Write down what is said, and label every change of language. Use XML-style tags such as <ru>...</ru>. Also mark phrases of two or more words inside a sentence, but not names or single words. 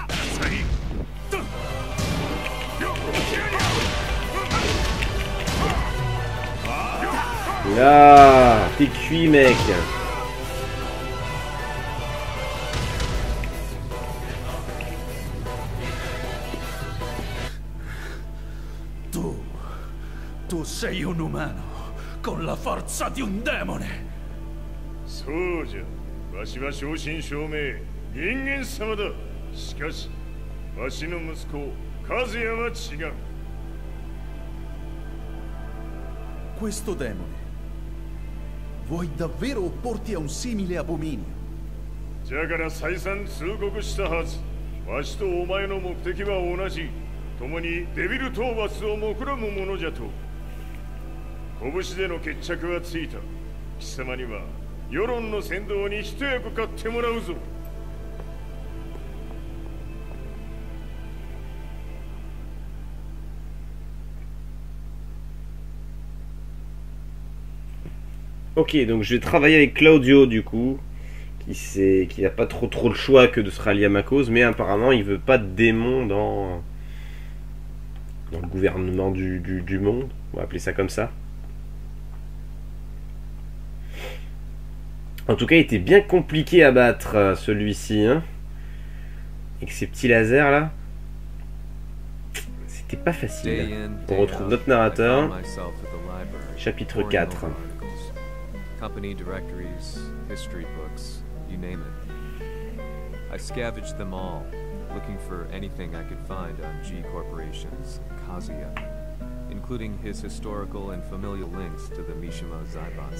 <fr>Là, t'es cuit mec.</fr> <it>Tu sei un umano con la forza di un demone.</it> <ja>そうじゃ。わしは正真正銘人間様だ。しかしわしの息子和也は違う。</ja> <it>Questo demone. Vuoi davvero opporti a un simile abominio?</it> <ja>じゃから再三通告したはず。わしとお前の目的は同じ。共にデビル討伐を目論むものじゃと。拳での決着はついた。貴様には世論の先導に一役買ってもらうぞ。</ja> <fr>Ok, donc je vais travailler avec Claudio du coup, qui n'a pas trop le choix que de se rallier à ma cause, mais apparemment il veut pas de démons dans le gouvernement du monde, on va appeler ça comme ça. En tout cas, il était bien compliqué à battre celui-ci, hein, avec ces petits lasers là. C'était pas facile. On retrouve notre narrateur, chapitre 4.</fr> <en>Company directories, history books, you name it. I scavenged them all, looking for anything I could find on G Corporation's Kazuya, including his historical and familial links to the Mishima Zaibatsu.</en>